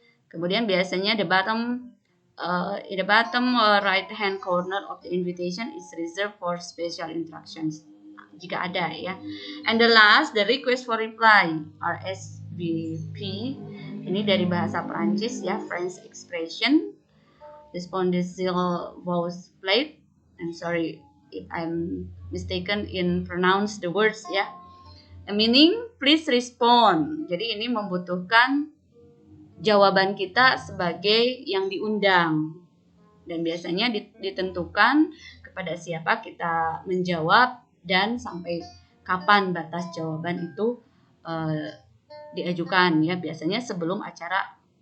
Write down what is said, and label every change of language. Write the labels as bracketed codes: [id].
[id] Kemudian biasanya [en] in the bottom right hand corner of the invitation is reserved for special instructions [id] jika ada ya. [en] And the last, the request for reply, RSVP. [id] Ini dari bahasa Prancis ya, [en] French expression. Respondential voice plate. I'm sorry if I'm mistaken in pronounce the words ya. A meaning, please respond. [id] Jadi ini membutuhkan jawaban kita sebagai yang diundang. Dan biasanya ditentukan kepada siapa kita menjawab dan sampai kapan batas jawaban itu diajukan ya, biasanya sebelum acara.